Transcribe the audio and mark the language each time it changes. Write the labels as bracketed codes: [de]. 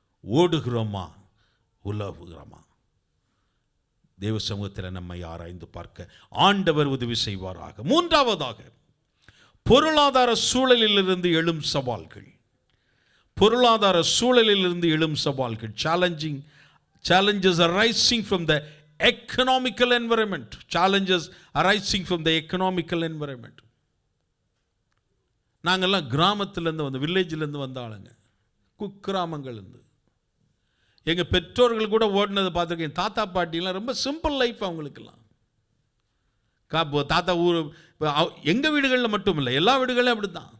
[ta] ஓடுகிறோமா உலவுகிறோமா? தேவ சமூகத்தில் நம்மை ஆராய்ந்து பார்க்க ஆண்டவர் உதவி செய்வாராக. 3ஆவதாக, பொருளாதார சூழலிலிருந்து எழும் சவால்கள். பொருளாதார சூழலிலிருந்து எழும் சவால்கள். [en] challenges arising from the economical environment. Challenges arising from the economical environment. [ta] நாங்கள்லாம் கிராமத்திலேருந்து வந்த, வில்லேஜிலேருந்து வந்த ஆளுங்க, குக்கிராமங்கள்லேருந்து. எங்கள் பெற்றோர்கள் கூட ஓடினதை பார்த்துருக்கேன். தாத்தா பாட்டிலாம் ரொம்ப சிம்பிள் லைஃப் அவங்களுக்கெல்லாம். தாத்தா ஊர், எங்கள் வீடுகளில் மட்டும் இல்லை, எல்லா வீடுகளிலும் அப்படி தான்.